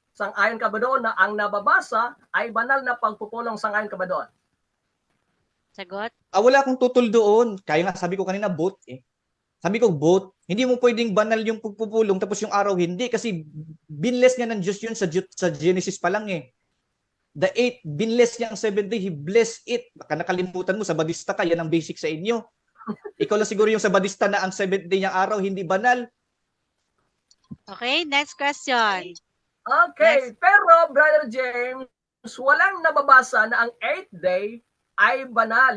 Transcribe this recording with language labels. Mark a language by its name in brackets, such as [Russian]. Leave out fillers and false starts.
[Filipino] Sang-ayon ka ba doon na ang nababasa ay banal na pagpupulong? Sang-ayon ka ba doon? Sagot? Wala akong tutol doon. Kaya nga sabi ko kanina, vote eh. Sabi ko, vote. Hindi mo pwedeng banal yung pagpupulong tapos yung araw hindi kasi binless niya ng Diyos yun sa Genesis pa lang eh. The 8th, binless niya ang 7th day, [English] He blessed it. [Filipino] Baka nakalimutan mo, Sabadista ka, yan ang basic sa inyo. Ikaw lang siguro yung Sabadista na ang 7th day niyang araw, hindi banal. [English] Okay, next question. Okay, Next. [Filipino] pero Brother James, walang nababasa na ang 8th day ay banal.